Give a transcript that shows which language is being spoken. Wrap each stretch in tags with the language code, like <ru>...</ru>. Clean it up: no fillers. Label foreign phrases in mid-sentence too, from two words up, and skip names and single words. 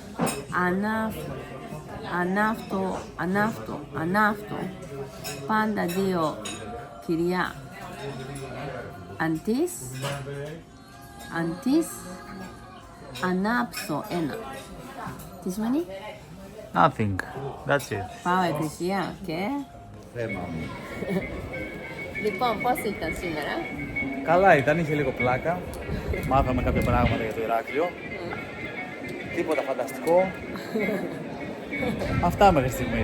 <el>ανάφτω πάντα δύο κυρία αντίς ανάψω ένα. Τι σημαίνει?</el> <en>Nothing. That's it.</en> <el>Πάω εκκλησία και... Θέμα μου. Λοιπόν, πώς ήταν σήμερα? Καλά ήταν, είχε λίγο πλάκα. Μάθαμε κάποια πράγματα για το Ηράκλειο. Τίποτα φανταστικό. Αυτά μέχρι στιγμής.</el>